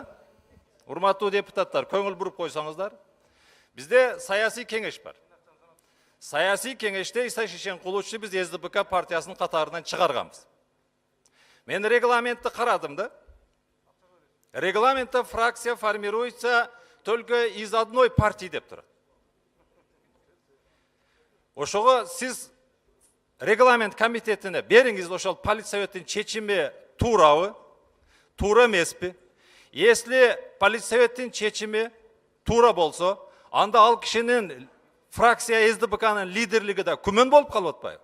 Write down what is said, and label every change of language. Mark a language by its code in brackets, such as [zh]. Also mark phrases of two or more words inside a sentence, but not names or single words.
[ky] Урматтуу депутаттар, көңүл буруп койсоңуздар. Бизде саясий кеңеш бар. Саясий кеңеште Иса Шашенкуловду биз СДПК партиясынын катарынан чыгарганбыз. Мен регламентти карадым да. Регламентте [ru] фракция формируется только из одной партии [ky] деп турат. Ошого сиз регламент комитетине бериңиз, ошол политсоветтин чечими туурабы, туура эмеспи? Если политсоветтин чечими туура болсо, анда ал кишинин фракция СДПКнын лидерлиги да күмөн болуп калып атпайбы?